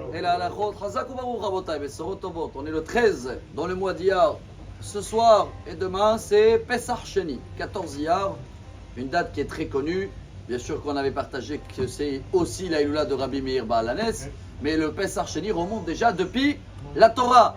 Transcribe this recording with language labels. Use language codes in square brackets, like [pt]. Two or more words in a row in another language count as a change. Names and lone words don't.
[fr] halachot. [he] חזק וברוך רבותיי, בשורות טובות. [fr] On est le 13 dans le mois d'Iyar. Ce soir et demain, c'est Pesach Sheni, 14 Iyar, une date qui est très connue. Bien sûr qu'on avait partagé que c'est aussi la Iloula de Rabbi Meir Baal HaNes, mais le Pesach Sheni remonte déjà depuis la Torah.